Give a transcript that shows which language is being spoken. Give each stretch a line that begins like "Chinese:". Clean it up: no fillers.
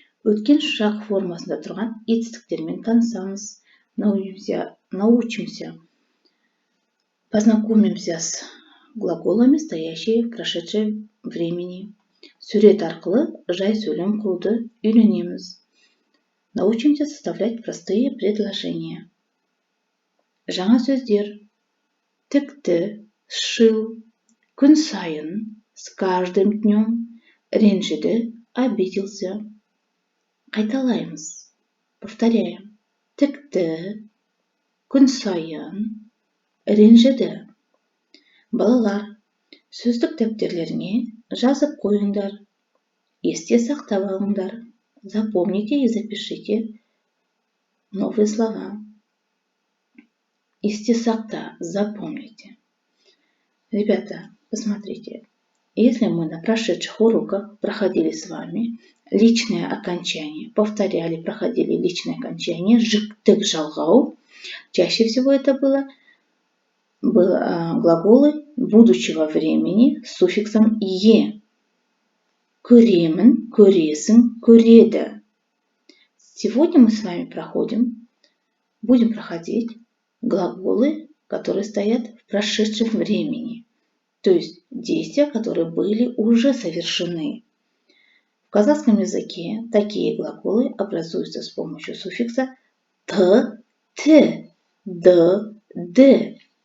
Kazakh: Өткен шақ формасында тұрған етістіктермен танысамыз,
Russian: научимся, познакомимся с глаголами, стоящие в прошедшем времени.
Kazakh: Сурет арқылы жай сөйлем құруды үйренеміз.
Russian: Научимся составлять простые предложения.
Kazakh: Жаңа сөздер: тікті,
Russian: сшил,
Kazakh: күн сайын,
Russian: с каждым днем,
Kazakh: ренжіді,
Russian: обиделся.
Kazakh: Қайталаймыз.
Russian: Повторяем.
Kazakh: Тікті, күн сайын, ренжіді. Балалар, сөздік дәптерлеріңе жазып қойыңдар. Есте сақтап алыңдар.
Russian: Запомните и запишите новые слова.
Kazakh: Есте сақта,
Russian: запомните. Ребята, посмотрите. Если мы на прошедших уроках проходили с вами личное окончание, повторяли, проходили личное окончание, жіктік жалғау, чаще всего это было глаголы будущего времени с суффиксом «е».
Kazakh: Көремін, көресің, көреді.
Russian: Сегодня мы с вами будем проходить глаголы, которые стоят в прошедшем времени, то есть действия, которые были уже совершены. В казахском языке такие глаголы образуются с помощью суффикса т, т, д, д.